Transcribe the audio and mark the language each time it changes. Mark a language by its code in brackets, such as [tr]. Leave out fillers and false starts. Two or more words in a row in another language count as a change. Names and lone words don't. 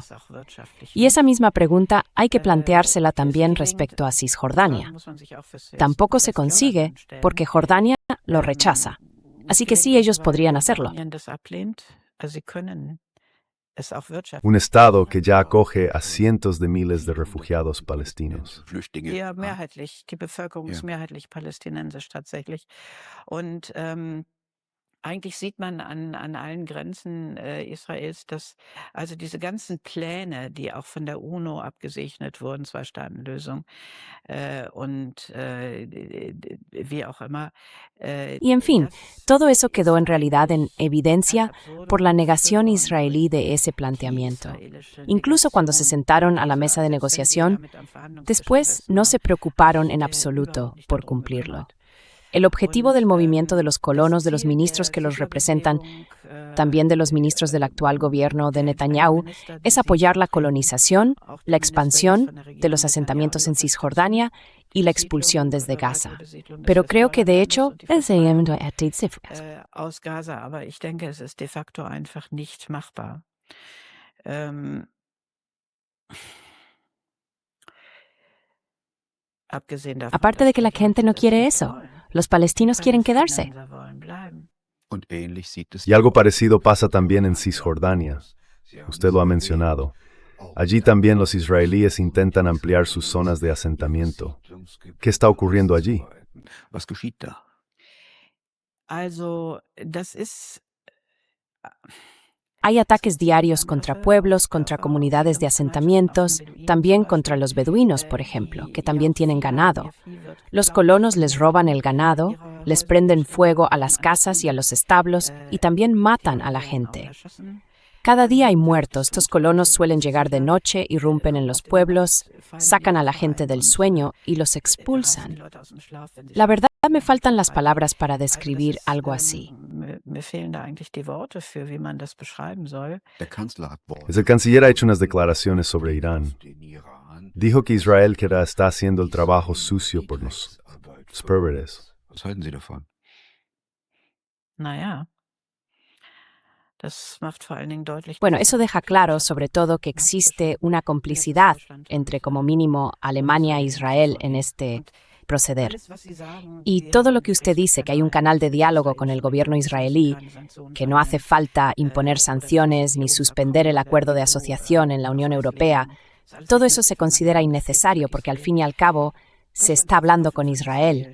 [es] Y esa misma pregunta hay que planteársela también respecto a Cisjordania. Tampoco se consigue porque Jordania lo rechaza. Así que sí, ellos podrían hacerlo. Un Estado que ya acoge a cientos de miles de refugiados palestinos. [de] Ja, mehrheitlich. Die Bevölkerung ist mehrheitlich palästinensisch tatsächlich. Und, eigentlich sieht man an allen Grenzen, Israels, dass also diese ganzen Pläne, die auch von der UNO abgesegnet wurden, Zwei-Staaten-Lösung, wie auch immer, [es] Y en fin, [de] das [es] todo eso quedó en realidad en [de] eigentlich ad [es] evidencia por [de] absurdum [es] la [de] geführt [es] negación [de] worden, [es] israelí [de] weil [es] de ese [de] die [es] planteamiento. [de] israelische [es] Incluso cuando se [de] Delegation [es] sentaron a la [de] dieser, [es] mesa de [de] selbst wenn sie [es] negociación, [de] damit am Verhandlungstisch [es] después [de] gesessen [es] no [de] haben, [es] se preocuparon en [de] sich [es] absoluto [de] überhaupt nicht [es] por [de] darum [es] cumplirlo. [de] gekümmert. [es] El objetivo del [de] Und, [es] movimiento de los [de] das [es] colonos, de los [de] Ziel [es] ministros [de] der [es] que los representan, [de] Siedlerbewegung, [es] también de los ministros del actual gobierno de [de] der entscheidenden [es] Netanyahu, [de] Minister, die [es] es [de] sie [es] apoyar la [de] vertreten, [es] colonización, [de] auch [es] la [de] der Minister jetzt [es] expansión [de] von der [es] de [de] Regierung [es] los [de] Netanyahu, [es] asentamientos [de] die [es] en [de] Unterstützung [es] Cisjordania y la [de] der [es] expulsión [de] Siedlung [es] desde [de] oder [es] Gaza. [de] weitere Besiedlung des [es] Pero creo que de [de] Westjordanlandes [es] hecho, [de] und die Vertreibung aus Gaza. Aber ich denke, es ist de facto einfach nicht machbar. Ähm, abgesehen davon, [es] aparte [de] dass [es] de que [de] die [es] la gente [de] Leute [es] no [de] das [es] quiere [de] nicht [es] eso, [de] wollen. [es] los [de] Die [es] palestinos quieren quedarse. [de] Palästinenser wollen bleiben. Und ähnlich sieht es [es] Y algo parecido pasa también en Cisjordania. Usted lo ha mencionado. Allí también los israelíes intentan ampliar sus zonas de asentamiento. ¿Qué está ocurriendo allí? [de] Was geschieht da? Also, das ist [es] Hay ataques diarios contra pueblos, contra comunidades de asentamientos, también contra los beduinos, por ejemplo, que también tienen ganado. Los colonos les roban el ganado, les prenden fuego a las casas y a los establos y también matan a la gente. Cada día hay muertos. Estos colonos suelen llegar de noche, irrumpen en los pueblos, sacan a la gente del sueño y los expulsan. La verdad, me faltan las palabras para describir algo así. [de] Mir fehlen da eigentlich die Worte für, wie man das beschreiben soll. Der Kanzler hat [es] El canciller ha hecho unas declaraciones sobre Irán. [de] den Iran. [es] Dijo que Israel que ahora está haciendo el trabajo sucio por los pervertidos. [de] Was halten Sie davon? Na ja. Das macht vor allen Dingen deutlich, [es] Bueno, [de] dass [es] eso deja claro, sobre todo, que existe una complicidad entre, como mínimo, Alemania e Israel en este proceder. Y todo lo que usted dice, que hay un canal de diálogo con el gobierno israelí, que no hace falta imponer sanciones ni suspender el acuerdo de asociación en la Unión Europea, todo eso se considera innecesario porque al fin y al cabo se está hablando con Israel.